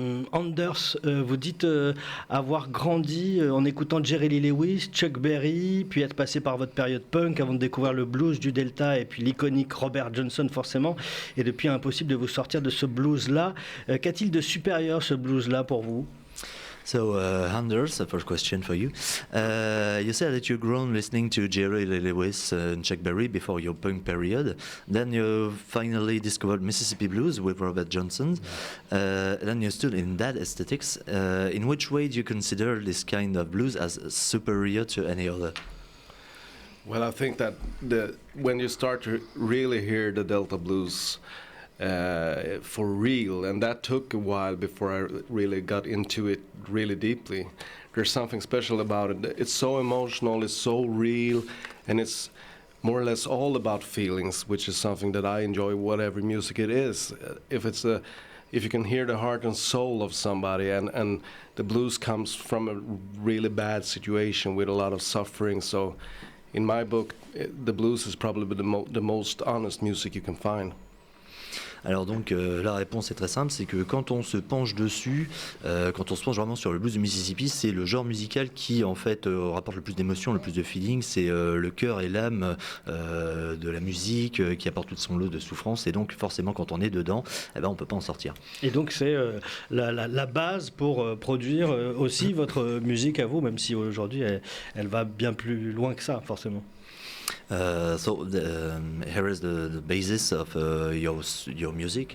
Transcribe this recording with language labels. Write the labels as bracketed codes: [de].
[fr] Anders, vous dites avoir grandi en écoutant Jerry Lee Lewis, Chuck Berry, puis être passé par votre période punk avant de découvrir le blues du Delta et puis l'iconique Robert Johnson forcément, et depuis impossible de vous sortir de ce blues-là. Qu'a-t-il de supérieur ce blues-là pour vous? [en] So, Anders, the first question for you. You said that you've grown listening to Jerry Lee Lewis and Chuck Berry before your punk period. Then you finally discovered Mississippi blues with Robert Johnson. Then you stood in that aesthetics. In which way do you consider this kind of blues as superior to any other? Well, I think that when you start to really hear the Delta blues for real, and that took a while before I really got into it really deeply. There's something special about it. It's so emotional, it's so real, and it's more or less all about feelings, which is something that I enjoy, whatever music it is. If you can hear the heart and soul of somebody, and the blues comes from a really bad situation with a lot of suffering, so in my book, the blues is probably the most honest music you can find. [fr] Alors donc la réponse est très simple, c'est que quand on se penche dessus, quand on se penche vraiment sur le blues du Mississippi, c'est le genre musical qui en fait rapporte le plus d'émotions, le plus de feeling, c'est le cœur et l'âme de la musique qui apporte tout son lot de souffrance, et donc forcément quand on est dedans, eh ben, on peut pas en sortir. Et donc c'est la base pour produire aussi votre musique à vous, même si aujourd'hui elle va bien plus loin que ça forcément. [en] So here is the basis of your music.